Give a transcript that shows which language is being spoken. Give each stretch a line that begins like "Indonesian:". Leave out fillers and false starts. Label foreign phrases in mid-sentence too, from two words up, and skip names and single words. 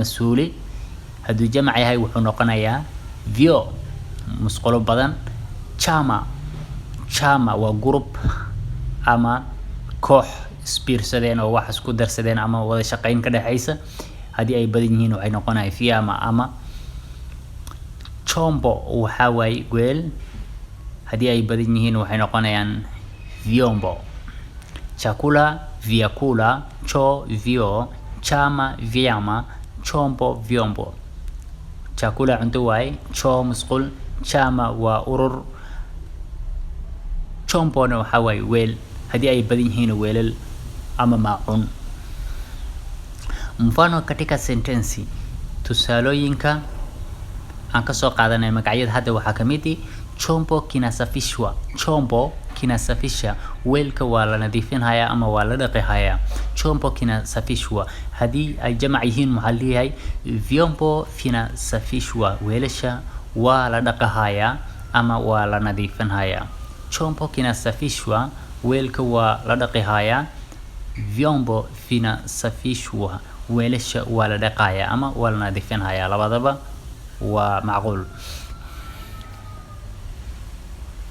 Somali: suuli hadii jamac yahay wuxuu noqonayaa vyo musqulo badan chama waa group ama koox isbiirsadeen oo wax isku darsadeen ama wada shaqeyn ka dhaxaysa hadii ay badan yihiin waxay noqonayaan fiama ama chombo waxa waay weel hadii ay badan yihiin waxay noqonayaan
Swahili: vyombo chakula vyakula choo vyo chama vyama chombo vyombo chakula
Somali: cunto waay choo musqul chama waa urur chombona waxa waay weel hadii ay badan yihiin weelal ama maacun
Swahili: mfano katika sentensi
Somali: tusaalooyinka aan ka soo qaadanay magacyada hadda waxa kamid chombo kinasafisha weelka waa la nadiifinaya ama waa la dhaqayaa
Swahili: chombo kinasafishwa
Somali: hadii ay jamac yihiin maxalliyahay
Swahili: vyombo vinasafishwa
Somali: weelasha waa la dhaqayaa ama waa la nadiifinaya
Swahili: chombo kinasafishwa
Somali: weelka waa la dhaqayaa
Swahili: vyombo vinasafishwa
Somali: weelasha waa la dhaqayaa ama waa la nadiifinaya labadaba ومعقول